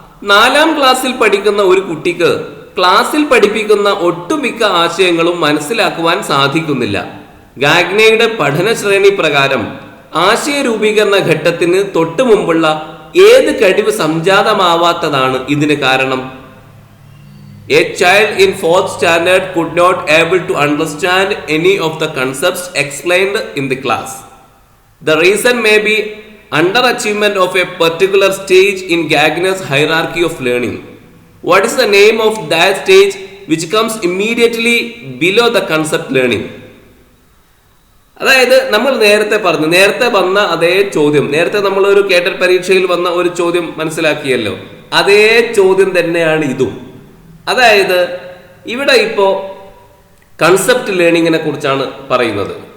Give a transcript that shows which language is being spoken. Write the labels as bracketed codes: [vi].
[ml] 4ാം ക്ലാസ്സിൽ പഠിക്കുന്ന ഒരു കുട്ടിക്ക് ക്ലാസ്സിൽ പഠിപ്പിക്കുന്ന ഒട്ടുമിക്ക ആശയങ്ങളും മനസ്സിലാക്കുവാൻ സാധിക്കുന്നില്ല. ഗാഗ്നയുടെ പഠന ശ്രേണി പ്രകാരം ആശയ രൂപീകരണ ഘട്ടത്തിന് തൊട്ടു മുമ്പുള്ള ഏത് കഴിവ് സംജാതമാവാത്തതാണ് ഇതിന് കാരണം? [en] A child in 4th standard could not able to understand any of the concepts explained in the class. The reason may be underachievement of a particular stage in Gagner's hierarchy of learning. What is the name of that stage which comes immediately below the concept learning? [ml] അതായത് നമ്മൾ നേരത്തെ വന്ന അതേ ചോദ്യം, നേരത്തെ നമ്മൾ ഒരു കേട്ടറ്റ് പരീക്ഷയിൽ വന്ന ഒരു ചോദ്യം മനസ്സിലാക്കിയല്ലോ, അതേ ചോദ്യം തന്നെയാണ് ഇതും. അതായത് ഇവിടെ ഇപ്പോ കൺസെപ്റ്റ് ലേണിങ്ങിനെ കുറിച്ചാണ് പറയുന്നത്.